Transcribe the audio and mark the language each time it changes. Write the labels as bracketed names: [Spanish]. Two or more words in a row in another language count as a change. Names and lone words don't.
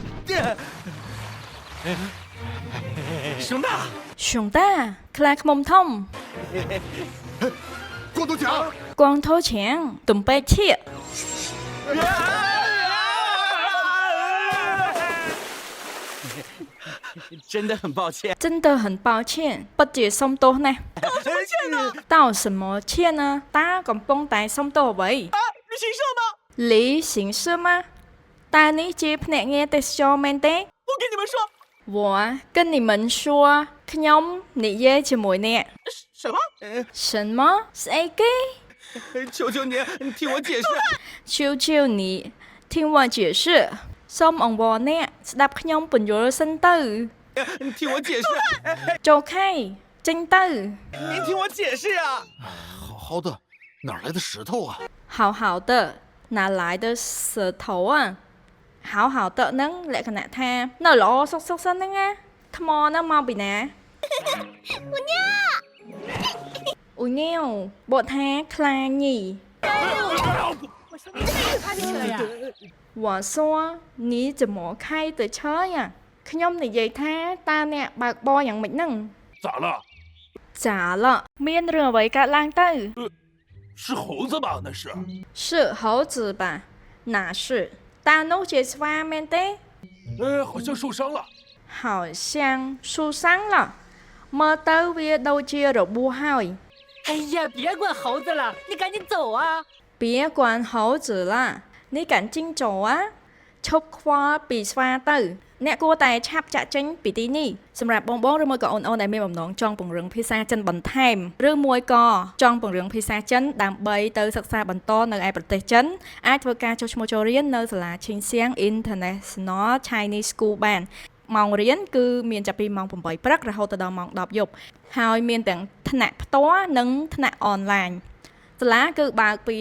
[Chinese] 熊大，熊大， [Khmer] ខ្លាឃ្មុំធំ [Chinese] 光头强， [Khmer] 光头强ទំពេកឈៀក [Chinese] 真的很抱歉。真的很抱歉 [Khmer] ពិតជាសុំទោសណាស់តើ [Chinese] 什么歉呢 [Khmer] តាកំពុងតែសុំទោសអ្វី 旅行社吗？ លីសិងសឺម៉ាតើនេះជាភ្នាក់ងារទេសចរមែនទេ [Chinese] 我跟你们说，我跟你们说 [Khmer] ខ្ញុំនិយាយជាមួយអ្នក [Chinese] 什么？ [Khmer] 什么ស្អីគេ [Chinese] 求求你听我解释。求求你听我解释 [Khmer] សូមអង្វរអ្នកស្ដាប់ខ្ញុំពន្យល់សិនទៅ [Chinese] 听我解释， [Khmer] ចូលខៃចេញទៅ [Chinese] 您听我解释啊！好好的，哪来的石头啊？好好的哪来的舌头啊好好的 [Khmer] នឹងលក្ខណៈថានៅល្អសុកសុកសិនហ្នឹងណាថ្មហ្នឹងមកពីណាអូញ៉ាវបកថាខ្លាញី [Chinese] 我说你怎么开的车呀 [Khmer] ខ្ញុំនិយាយថាតើអ្នកបើកបរយ៉ាងម៉េចហ្នឹង [Chinese] 咋了？ [Khmer] ចាឡមានរឿងអ្វីកើតឡើងទៅ [Chinese] 是猴子吧？那是。是猴子吧哪是 [Khmer] តើនោះជាស្វាមែនទេ [Chinese] 哎，好像受伤了。好像受伤了 [Khmer] មើលទៅវាដូចជារបួសហើយ [Chinese] 哎呀，别管猴子了，你赶紧走啊！别管猴子啦 [Khmer] នេះកាន់ជីងโจอะឈប់ខ្វល់ពីស្វាទៅអ្នកគួរតែឆាប់ចាក់ចេញពីទីនេះសម្រាប់បងៗឬមួយក៏អូនៗដែលមានបំណងចង់ពង្រឹងភាសាចិនបន្ថែមឬមួយក៏ចង់ពង្រឹងភាសាចិនដើម្បីទៅសិក្សាបន្តនៅឯប្រទេស ចិនអាចធ្វើការចុះឈ្មោះចូលរៀននៅសាលា Qingxiang International Chinese School បានម៉ោងរៀនគឺមានចាប់ពីម៉ោង 8 ព្រឹករហូតដល់ម៉ោង 10 យប់ហើយមានទាំងថ្នាក់ផ្ទាល់និងថ្នាក់អនឡាញសាលាគឺបើកពី